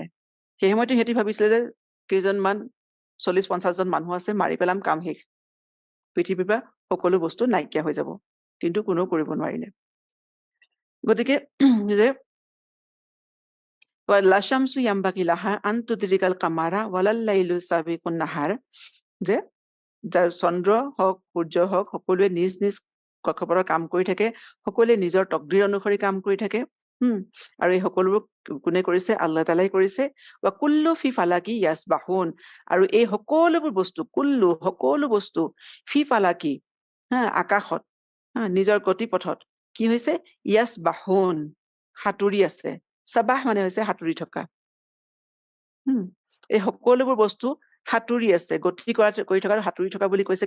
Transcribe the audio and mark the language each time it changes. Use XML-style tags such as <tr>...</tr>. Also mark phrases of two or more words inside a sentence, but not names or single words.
<as>সেই সময়তে সিহঁতি ভাবিছিলে যে কেইজনমান 40-50 জন মানুহ আছে, মাৰি পেলাম, কাম শেষ, পৃথিৱীৰ পৰা সকলো বস্তু নাইকিয়া হৈ যাব, কিন্তু কোনো কৰিব নোৱাৰিলে। গতিকে যে</as> <ar>لا الشمس ينبغي لها أن تدرك القمر ولا الليل سابق النهار,</ar> <as>যে যাৰ চন্দ্ৰ হওক, সূৰ্য হওক, সকলোৱে নিজ নিজ কক্ষপথৰ কাম কৰি থাকে, সকলোৱে নিজৰ তকদিৰ অনুসৰি কাম কৰি থাকে। আৰু এই সকলোবোৰ কোনে কৰিছে? আল্লাহ তাআলাই কৰিছে।</as> <ar>وكل في فلك يسبحون,</ar> <as>আৰু এই সকলোবোৰ বস্তু, কুল্লু সকলো বস্তু,</as> <ar>في فلك</ar> <as>আকাশত, নিজৰ গতিপথত কি হৈছে? ইয়াসবাহুন সাঁতুৰি আছে। সাবাহ মানে হৈছে সাঁতুৰি থকা। এই সকলোবোৰ বস্তু সাঁতুৰি আছে, গতি কৰি থকা, সাঁতুৰি থকা বুলি কৈছে।</as>